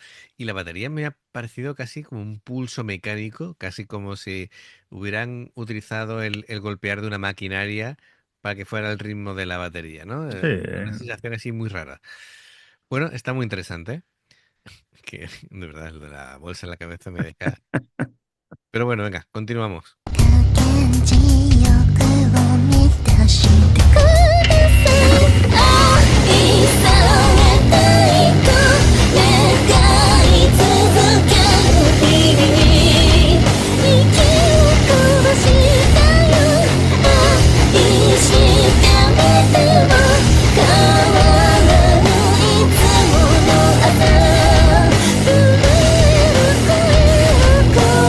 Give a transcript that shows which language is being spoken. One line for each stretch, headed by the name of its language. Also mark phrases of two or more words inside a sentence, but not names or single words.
Spanish: Y la batería me ha parecido casi como un pulso mecánico, casi como si hubieran utilizado el golpear de una maquinaria para que fuera el ritmo de la batería, ¿no? Sí. Una sensación así muy rara. Bueno, está muy interesante, que de verdad el de la bolsa en la cabeza me deja. Pero bueno, venga, continuamos.
Japanese: 現地欲を満たしてください愛されたいと願い続ける日々息を殺したよ愛してみても変わらぬいつもの朝震える声